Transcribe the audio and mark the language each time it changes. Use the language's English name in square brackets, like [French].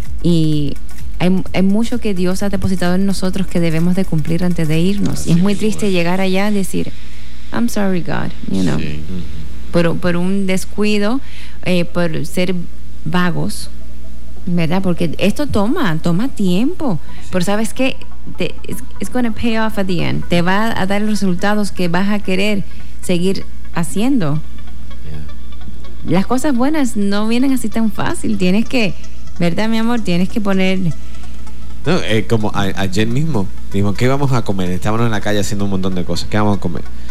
[Spanish] Y hay mucho que Dios ha depositado en nosotros que debemos de cumplir antes de irnos. Y es muy triste llegar allá y decir, [English] I'm sorry God, you know, [Spanish] por un descuido, por ser vagos, ¿verdad? Porque esto toma tiempo. Pero ¿sabes qué? [English] It's gonna pay off at the end. [Spanish] Te va a dar los resultados que vas a querer seguir haciendo. Las cosas buenas no vienen así tan fácil. Tienes que, ¿verdad, mi amor? Tienes que poner... No, como ayer mismo, dijimos, ¿qué vamos a comer? Estábamos en la calle haciendo un montón de cosas. ¿Qué vamos a comer?